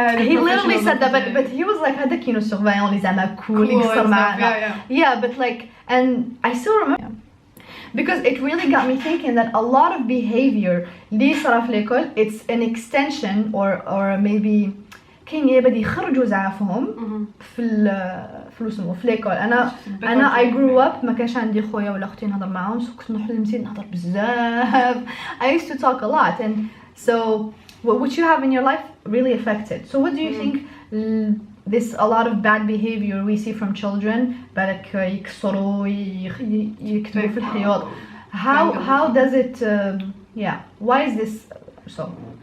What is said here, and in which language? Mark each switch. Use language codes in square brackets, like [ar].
[en] He literally said that, but he was like, [ar] هذاك كانوا [en] surveillant [ar] اللي زعما cool يقصر معنا. [en] Yeah, but like, and I still remember. Because it really got me thinking that a lot of behavior [ar] اللي صار في [en] l'école, it's an extension or maybe [ar] كاين يبدا يخرجوا زعافهم في اسمه في ليكول. انا [en] I grew up [ar] ما كانش عندي خويا ولا اختي نهضر معاهم, so كنت نروح للمسجد نهضر بزاف. [en] I used to talk a lot, and so what you have in your life really affected. So what do you think this a lot of bad behavior we see from children, [ar] بالك يكسروا يكتبوا في الحياط, [en] how does it why is this so?